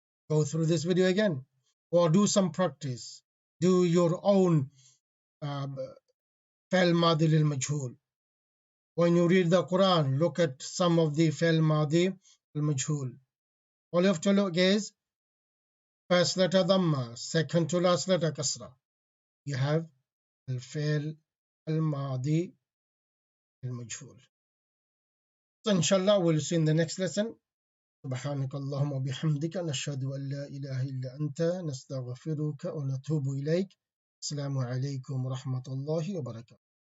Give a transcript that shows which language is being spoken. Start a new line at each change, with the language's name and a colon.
English: Go through this video again or do some practice. Do your own فعل ماضي للمجهول. When you read the Quran, look at some of the فعل ماضي للمجهول. All you have to look is first letter dhamma, second to last letter kasra. You have الفعل الماضي المجهول. So inshallah we'll see in the next lesson.
Arabic: سبحانك اللهم وبحمدك نشهد أن لا إله إلا أنت نستغفرك ونتوب إليك. السلام عليكم ورحمة الله وبركاته.